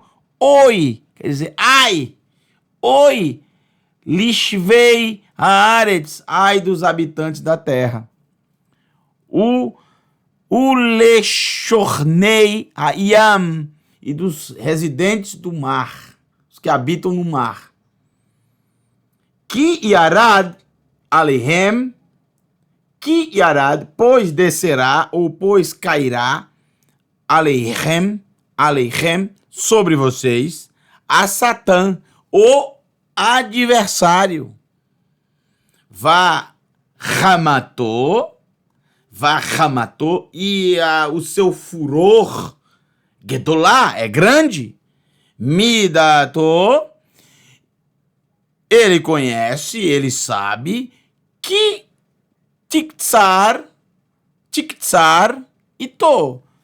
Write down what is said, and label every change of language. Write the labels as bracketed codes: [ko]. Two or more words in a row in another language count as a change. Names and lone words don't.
[pt] Oi! Quer dizer, ai! Oi! [he] לישבי הארץ, [pt] ai dos habitantes da terra. O [he] לשכני הים, [pt] e dos residentes do mar, os que habitam no mar. [he] כי ירד עליהם כי ירד, [pt] pois descerá, ou pois cairá, alehem, sobre vocês, a Satã, o adversário. Vahamato, e o seu furor, gedolá, é grande, midato, ele conhece, ele sabe que [he] תקצר עתו.